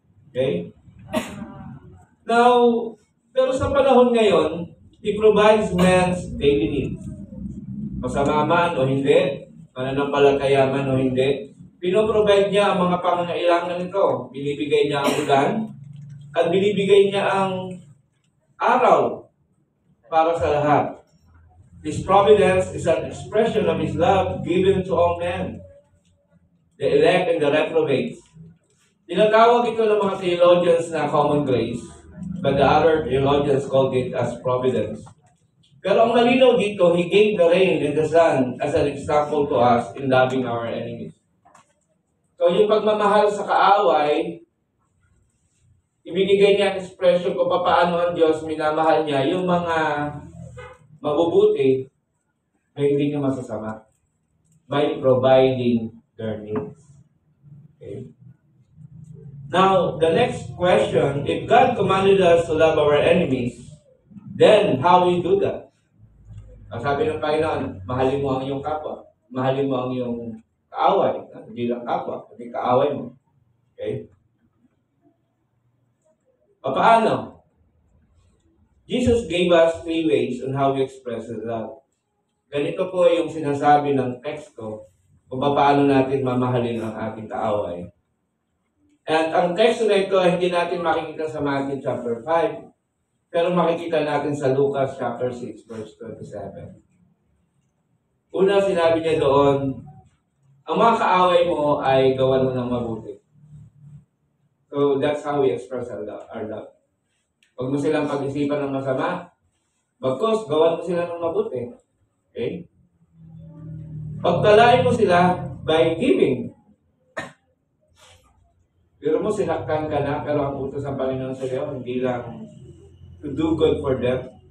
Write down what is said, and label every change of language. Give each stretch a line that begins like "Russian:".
English: Okay? Now,
Filipino: pero sa panahon ngayon,
English: He provides man's daily needs.
Filipino: Masama man o hindi, mananampalataya man o hindi, pinoprovide niya ang mga pangangailangan nito. Binibigay niya ang ulan, at binibigay niya ang araw para sa lahat.
English: His providence is an expression of His love given to all men, the elect and the reprobates.
Filipino: Tinatawag ito ng mga theologians na common grace,
English: but the other theologians called it as providence.
Filipino: Pero ang malinaw dito,
English: He gave the rain and the sun as an example to us in loving our enemies.
Filipino: So yung pagmamahal sa kaaway, ibinigay niya ang expression kung paano ang Diyos minamahal niya yung mga mabubuti na hindi niya masasama
English: by providing their needs. Okay? Now, the next question, if God commanded us to love our enemies, then how we do that?
Filipino: Ang sabi ng Panginoon, mahalin mo ang iyong kapwa. Mahalin mo ang iyong kaaway. Hindi lang kapwa, hindi kaaway mo. Okay? Paano?
English: Jesus gave us 3 ways on how we express His love.
Filipino: Ganito po yung sinasabi ng teksto kung paano natin mamahalin ang ating kaaway. At ang teksto na ito ay hindi natin makikita sa Matthew chapter 5, pero makikita natin sa Lucas chapter 6, verse 27. Una, sinabi niya doon, ang mga kaaway mo ay gawan mo ng mabuti.
English: So that's how we express our love.
Filipino: Huwag mo silang pag-isipan ng masama, bagkus, gawan mo sila ng mabuti.
English: Okay?
Filipino: Pagpalain mo sila
English: by giving.
Filipino: Pero mo sinaktan ka na, pero ang utos ng Panginoon sa iyo, hindi lang
English: to do good for them.